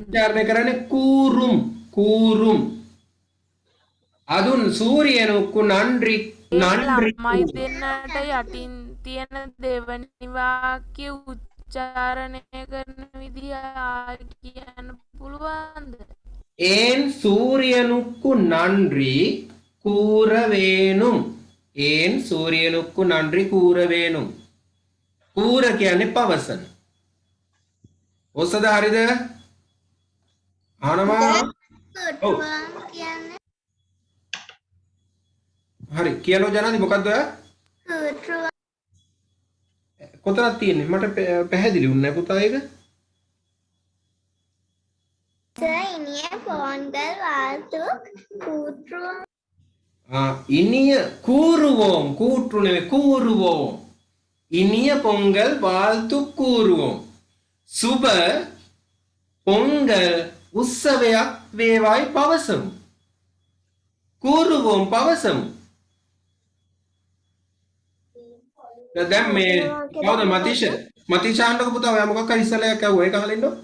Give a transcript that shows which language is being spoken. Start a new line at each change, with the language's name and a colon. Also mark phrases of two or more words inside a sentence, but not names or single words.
Sinhala: උච්චාරණය කරන්නේ
Tamil: கூறும் கூறும். அதுன் சூரியனுக்கு நன்றி நன்றி
Sinhala: ළමයි දෙන්නට යටින් තියෙන දෙවනි වාක්‍ය උච්චාරණය කරන විදිය කියන්න පුළුවන්ද?
Tamil: ஏன் சூரியனுக்கு நன்றி கூற வேணும். ஏன் சூரியனுக்கு நன்றி கூற வேணும்.
Sinhala: கூற කියන්නේ පවසන. ඔස්සද හරිද? අහනවා. ඔව්. කියන්නේ හරි. කියනවා ජනනි මොකද්ද ඔයා?
Tamil: කූට්‍රුව
Sinhala: කොතනද තියෙන්නේ? මට පැහැදිලි වුණේ නැහැ පුතා ඒක.
Tamil: இனிய பொங்கல் வாழ்த்து கூற்று இனிய கூறுவோம். கூற்று නෙවෙයි கூறுவோம். இனிய பொங்கல் வாழ்த்து கூறுவோம்.
Sinhala: සුබ පොංගල් උත්සවයක් වේවායි පවසමු. கூறுவோம் පවසමු. දැන් මේ කවුද මතිෂ? මතිෂ අහන්නකො පුතා ඔයා මොකක් හරි ඉස්සලා කියවුවා ඒක අහලා ඉන්නව.